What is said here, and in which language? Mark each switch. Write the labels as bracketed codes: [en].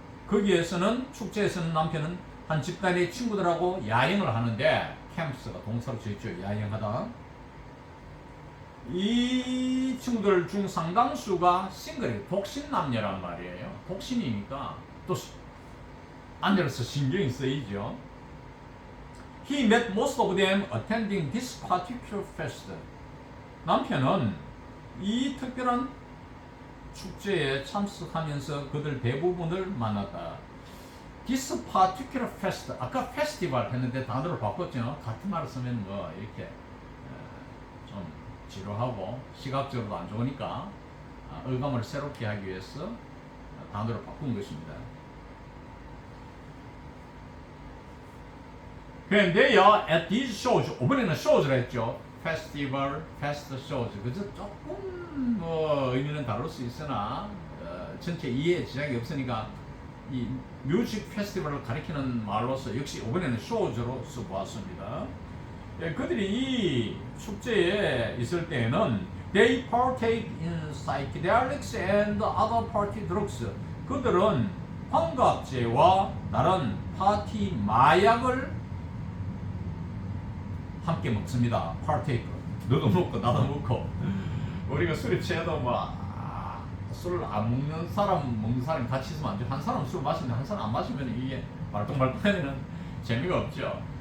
[ko] 거기에서는 축제에서는 남편은 한 집단의 친구들하고 야영을 하는데, 캠프스가 동사로 지었죠. 야영하다. 이 친구들 중 상당수가 싱글이에요. 독신 남녀란 말이에요. 독신이니까 또 앉아서 신경이 쓰이죠. [en] He met most of them attending this particular fest. [ko] 남편은 이 특별한 축제에 참석하면서 그들 대부분을 만났다. [en] This particular fest. [ko] 아까 페스티벌 했는데 단어를 바꿨죠. 같은 말을 쓰면 뭐 이렇게 좀 지루하고 시각적으로도 안 좋으니까 어감을 새롭게 하기 위해서 단어를 바꾼 것입니다. 그런데요, [en] at these shows, [ko] 이번에는 shows를 했죠. [en] festival, fest shows. [ko] 그저 조금 뭐 의미는 다를 수 있으나 전체 이해에 지장이 없으니까 이 뮤직 페스티벌을 가리키는 말로서 역시 이번에는 shows로 써보았습니다. 그들이 이 축제에 있을 때에는 [en] they partake in psychedelics and other party drugs. [ko] 그들은 환각제와 다른 파티 마약을 함께 먹습니다. partake. 너도 먹고 나도 먹고. 우리가 술에 취해도 술을 안 먹는 사람 먹는 사람이 같이 있으면 안 돼. 한 사람 술 마시는데 한 사람 안 마시면 이게 말똥말똥하면 재미가 없죠.